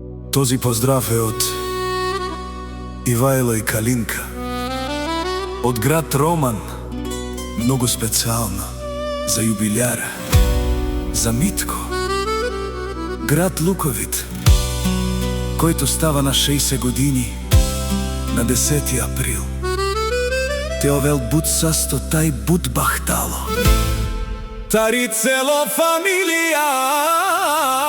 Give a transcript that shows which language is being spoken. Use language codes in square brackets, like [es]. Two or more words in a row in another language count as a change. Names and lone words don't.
[bg] Този поздрав е од Ивајло и Калинка, од град Роман, многу специјално за јубилјара, за Митко, град Луковит, којто става на 60 години на 10 април. [rom] Те овел буд састо тај буд бахтало. Тари цело фамилија